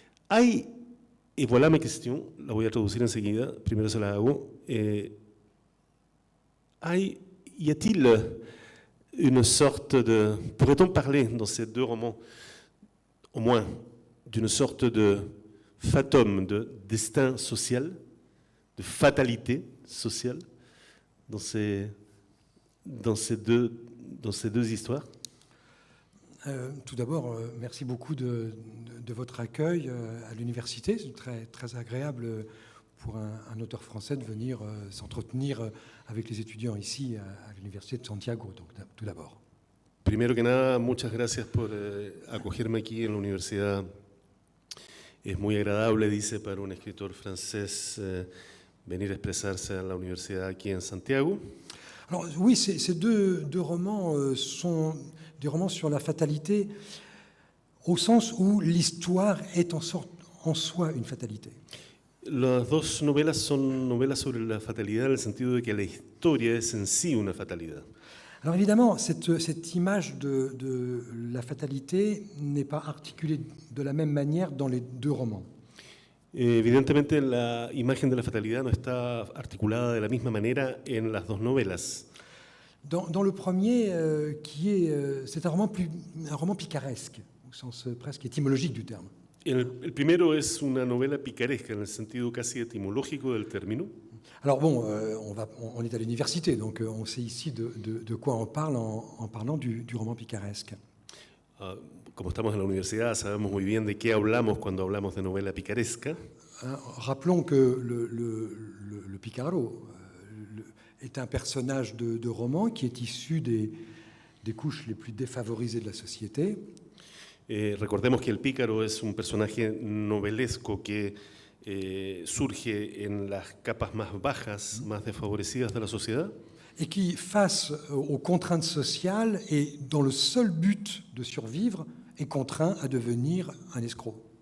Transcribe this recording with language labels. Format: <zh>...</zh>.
<fr>Hay, et voilà ma question,</fr> <es>la voy a traducir enseguida, primero se la hago,</es> <fr>y a-t-il une sorte de, pourrait-on parler dans ces deux romans, au moins, d'une sorte de fatum, de destin social, de fatalité sociale dans ces deux histoires? Tout d'abord, merci beaucoup de votre accueil à l'université. C'est très, très agréable pour un auteur français de venir s'entretenir avec les étudiants ici à l'université de Santiago, donc tout d'abord.</fr> <es>Primero que nada, muchas gracias por acogerme aquí en la universidad. Es muy agradable, dice, para un escritor francés venir a expresarse en la universidad aquí en Santiago.</es> <fr>Alors oui, ces deux romans sont des romans sur la fatalité, au sens où l'histoire est en soi une fatalité.</fr> <es>Las dos novelas son novelas sobre la fatalidad en el sentido de que la historia es en sí una fatalidad.</es> <fr>Alors évidemment, cette image de la fatalité n'est pas articulée de la même manière dans les deux romans.</fr> <es>Evidentemente, la imagen de la fatalidad no está articulada de la misma manera en las dos novelas.</es> <fr>Dans le premier, c'est un roman picaresque, au sens presque étymologique du terme.</fr> <es>El primero es una novela picaresca en el sentido casi etimológico del término.</es> <fr>Alors bon, on est à l'université, donc on sait ici de quoi on parle en parlant du roman picaresque.</fr> <es>Como estamos en la universidad, sabemos muy bien de qué hablamos cuando hablamos de novela picaresca.</es> <fr>Rappelons que le Picaro est un personnage de roman qui est issu des couches les plus défavorisées de la société.</fr> <es>Recordemos que el pícaro es un personaje novelesco que surge en las capas más bajas, más desfavorecidas de la sociedad.</es> <fr>Et qui, face aux contraintes sociales et dans le seul but de survivre, est contraint à devenir un escroc.</fr>